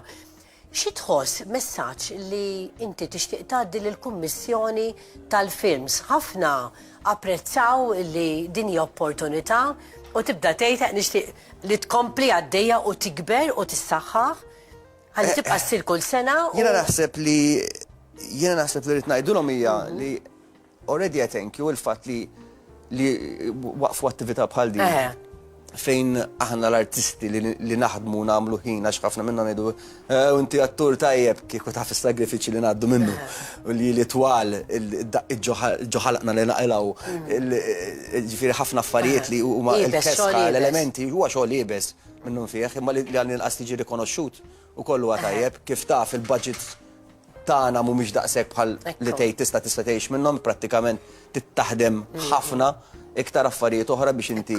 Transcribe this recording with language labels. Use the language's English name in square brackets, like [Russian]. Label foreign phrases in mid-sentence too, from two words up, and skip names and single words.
[Maltese] Xi tħoss messaġġ li inti tixtieq tgħaddi lill-Kummissjoni tal-Films. Ħafna apprezzaw li din hija opportunità u tibda tgħid nixtieq li tkompli għaddejja u tikber u tissaħħaħ ħalli tibqa' ssir kull sena. Jiena naħseb li rrid ngħidulhom hija li [English] already I thank you [Maltese] il-fatt li waqfu attività bħal din. Fejn aħna l-artisti li naħdmu nagħmlu ħin għax ħafna minnhom ngħidu inti attur tajjeb kieku taf is-sagrifiċċji li ngħaddu minnu u li twal il-ġoħalaqna li naqilgħu ġifieri ħafna affarijiet li huma l-kesħa l-elementi huwa xogħol ibes minnhom fih imma li għal inqas tiġi rikonoxxut ukoll huwa tajjeb kif taf il-budget tagħna mhumiex daqshekk bħal li tgħid tista' tgħix minnhom prattikament tittaħdem ħafna iktar affarijiet oħra biex inti